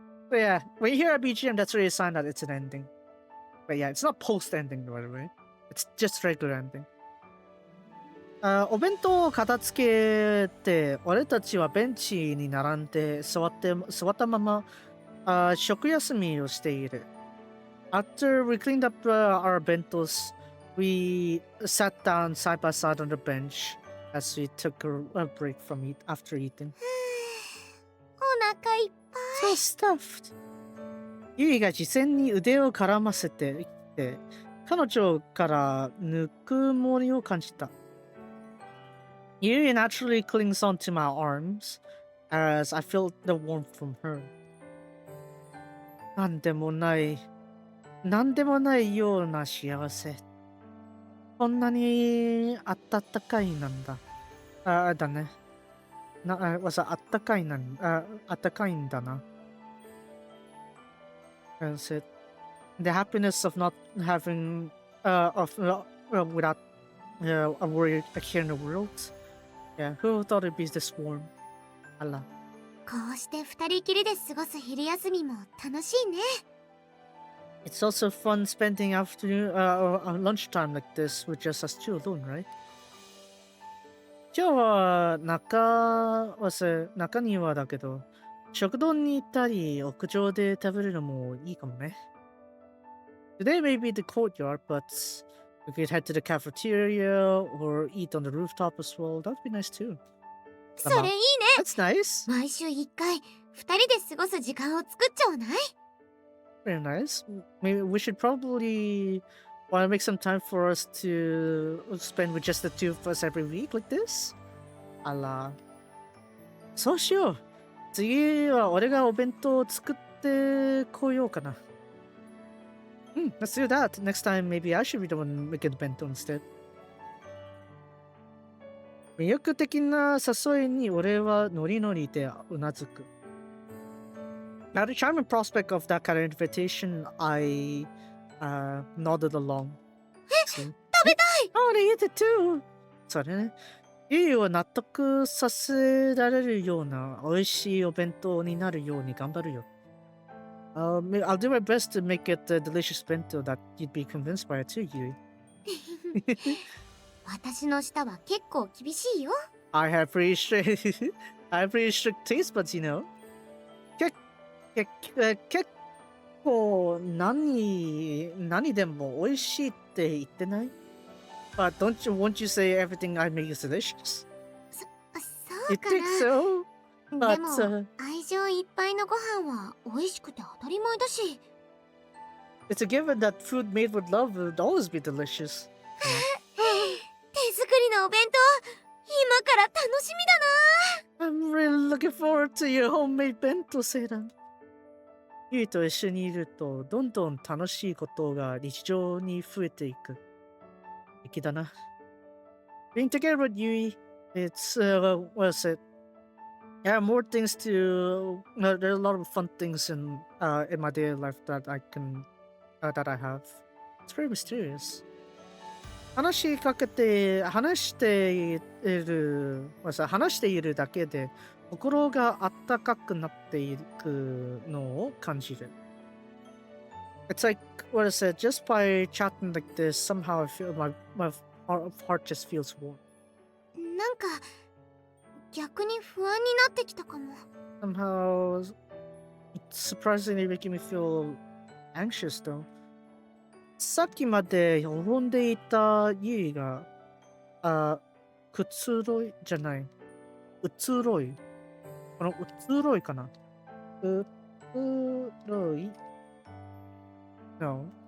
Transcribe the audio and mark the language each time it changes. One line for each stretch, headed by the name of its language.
English: But yeah, when you hear a BGM, that's really a sign that it's an ending. But yeah, it's not post-ending, by the way. It's just regular ending.
Japanese: お弁当を片付けて、俺たちはベンチに並んで座ったまま食休みをしている。
English: After we cleaned up our bentos, we sat down side by side on the bench as we took a break from after eating.
Japanese: お腹いっぱい。
English: So stuffed.
Japanese: ユイが事前に腕を絡ませてきて、彼女からぬくもりを感じた。
English: Yui naturally clings onto my arms as I feel the warmth from her.
Japanese: なんでもないような幸せ。こんなにあったかいなんだ。だね。あったかいんだな。
English: That's it. The happiness of not having, without a worry here in the world. Yeah, who thought it'd be this warm? Allah.
Japanese: こうして二人きりで過ごす昼休みも楽しいね。
English: It's also fun spending lunchtime like this with just us two alone, right?
Japanese: 今日は中庭だけど、食堂に行ったり屋上で食べるのもいいかもね。
English: Today may be the courtyard, but we could head to the cafeteria or eat on the rooftop as well. That would be nice too.
Japanese: それいいね。
English: That's nice.
Japanese: 毎週一回二人で過ごす時間を作っちゃわない？
English: Very nice. Maybe we should probably want to make some time for us to spend with just the two of us every week like this.
Japanese: あら。そうしよう。次は俺がお弁当を作ってこようかな。
English: Let's do that. Next time, maybe I should be the one making the bento instead.
Japanese: 魅力的な誘いに俺はノリノリでうなずく。
English: At the charming prospect of that kind of invitation, I nodded along.
Japanese: 食べたい!
English: I want to eat it too!
Japanese: それね。ゆいを納得させられるような美味しいお弁当になるように頑張るよ。
English: I'll do my best to make it a delicious bento that you'd be convinced by it too, Yui.
Japanese: 私の舌は結構厳しいよ。
English: I have pretty strict taste buds, you know.
Japanese: 結構何でも美味しいって言ってない？
English: But won't you say everything I make is delicious?
Japanese: そう
English: You
Japanese: か
English: think
Japanese: な。
English: so? But
Japanese: でも愛情いっぱいのご飯は美味しくて当たり前だし。
English: it's a given that food made with love would always be delicious.
Japanese: 手作りのお弁当、今から楽しみだな。
English: I'm really looking forward to your homemade bento, Seiran.
Japanese: ユイと一緒にいるとどんどん楽しいことが日常に増えていく。素敵だな。
English: Being together with Yui, it's what is it? Yeah, more things to. There are a lot of fun things in my daily life that I can that I have. It's very mysterious.
Japanese: 話しかけて話しているだけで心があったかくなっていくのを感じる。
English: It's like what is it? Just by chatting like this, somehow I feel my heart just feels warm.
Japanese: なんか逆に不安になってきたかも。
English: Somehow, it's surprisingly making me feel anxious though.
Japanese: さっきまで喜んでいたユイが、くつろいじゃない、うつろい。このうつろいかな。うつろい ?No.